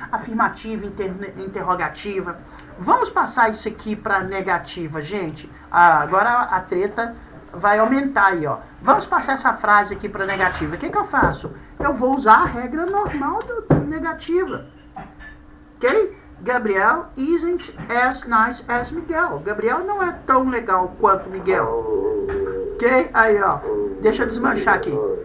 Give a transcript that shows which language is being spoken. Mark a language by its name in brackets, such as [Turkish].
[Portuguese] Afirmativa, interrogativa. Vamos passar isso aqui para negativa, gente. Agora a treta vai aumentar aí, ó. Vamos passar essa frase aqui para negativa. O que eu faço? Eu vou usar a regra normal da negativa. Ok? [English] Gabriel isn't as nice as Miguel. [Portuguese] Gabriel não é tão legal quanto Miguel. Ok? Aí, ó. Deixa eu desmanchar aqui.